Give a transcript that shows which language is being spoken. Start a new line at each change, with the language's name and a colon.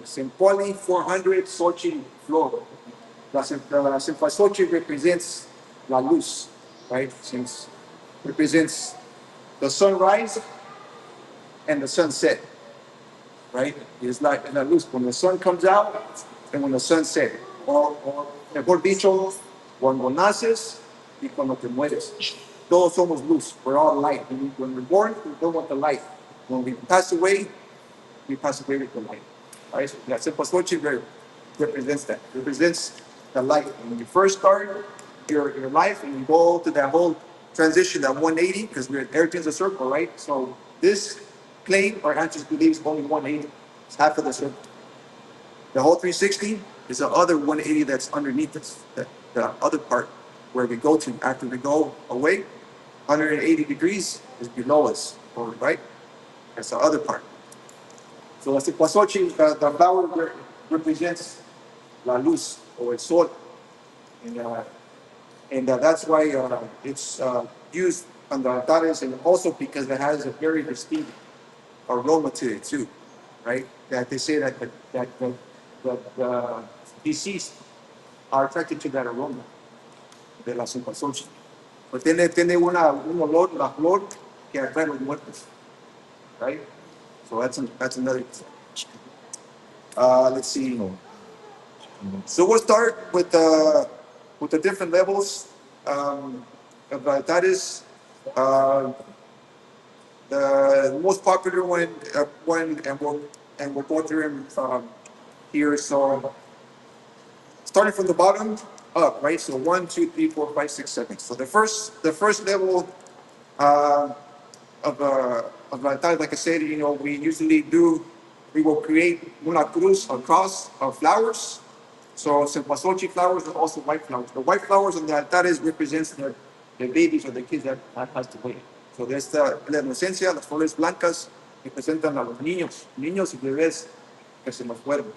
Spanish: Sempuali, 400, Xochitl, flor. La Cempasúchil represents la luz, right?
English: Since represents the sunrise and the sunset, right? It's like la luz when the sun comes out and when the sun sets.
Spanish: O mejor dicho, cuando naces y cuando te mueres. Todos somos luz.
English: We're all light. When we're born, we go with the light. When we pass away with the light. All right? So that simple switching represents that. Represents the light. When you first start your life and you go to that whole transition, that 180, because everything's a circle, right? So this plane, our ancestors believe, is only 180. It's half of the circle. The whole 360 is the other 180 that's underneath this, the other part. where we go to after we go away. 180 degrees is below us, or right? That's the other part. So the cempasúchil, the flower represents la luz or el sol, and that's why it's used on the altares, and also because it has a very distinct aroma to it too, right? That they say that the deceased are attracted to that
Spanish: aroma de la cempasúchil. Pues tiene un olor, la flor, que atrae a los muertos, right?
English: So that's another. Let's see. So we'll start with the different levels of altares. Uh, the most popular one, and we'll go through them here. So starting from the bottom up, right? So 1, 2, 3, 4, 5, 6, 7. So the first level uh, of altar, like I said, we usually we will create una cruz, a cross of flowers. So cempasúchil flowers and also white flowers. The white flowers on the altares represents the babies or the kids that passed away.
Spanish: So there's la inocencia, las flores blancas representan a los niños y bebés que se nos fueron.